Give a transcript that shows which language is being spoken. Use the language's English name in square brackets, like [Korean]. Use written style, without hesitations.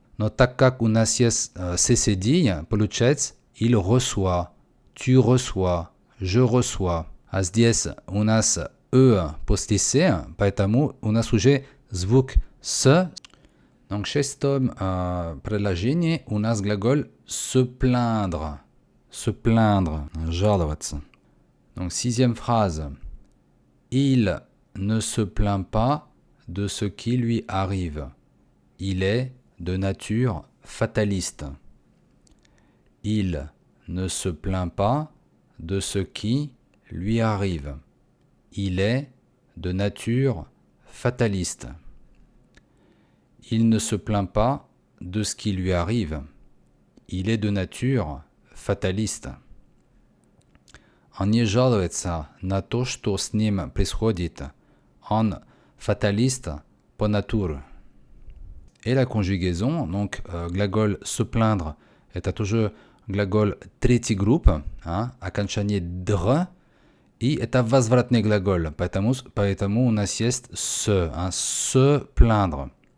[Russian] Но так как у нас есть «седия», получается [French] «il reçoit», «tu reçois», «je reçois». [Russian] А здесь у нас «э» после «с», поэтому у нас уже звук «с». Donc, в шестом предложении у нас глаголь «se plaindre». [French] Se plaindre, жаловаться. Donc, sixième phrase. Il ne se plaint pas de ce qui lui arrive. Il est de nature fataliste. Il ne se plaint pas de ce qui lui arrive. Il est de nature fataliste. Il ne se plaint pas de ce qui lui arrive. Il est de nature fataliste. [Russian] Он не жалуется на то, что с ним происходит. Он fataliste по натуре. [French] Et la conjugaison, [Russian] donc глаголь se plaindre, это тоже глаголь третий групп, окончание «др», и это возвратный глаголь, поэтому у нас есть se, se plaindre.